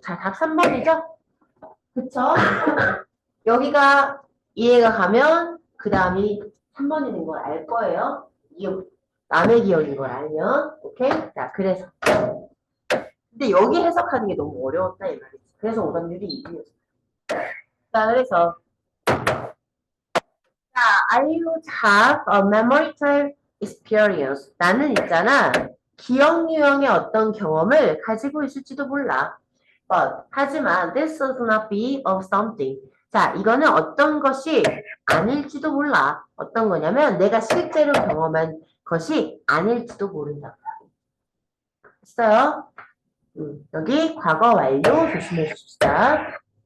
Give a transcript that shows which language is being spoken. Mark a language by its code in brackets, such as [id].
[ko] 자, 답 3번이죠? 그쵸? 여기가 이해가 가면 그 다음이 3번이 된 걸 알 거예요. 남의 기억인 걸 알면. 오케이? 자, 그래서. 근데 여기 해석하는 게 너무 어려웠다 이 말이지. 그래서 오답률이 2이었어요. 자, 그래서 [en] I would have a memorable experience. [ko] 나는 있잖아. 기억 유형의 어떤 경험을 가지고 있을지도 몰라. 하지만 [en] this would not be of something. [ko] 자, 이거는 어떤 것이 아닐지도 몰라. 어떤 거냐면 내가 실제로 경험한 것이 아닐지도 모른다. 됐어요? 여기 과거 완료 조심해 줍시다.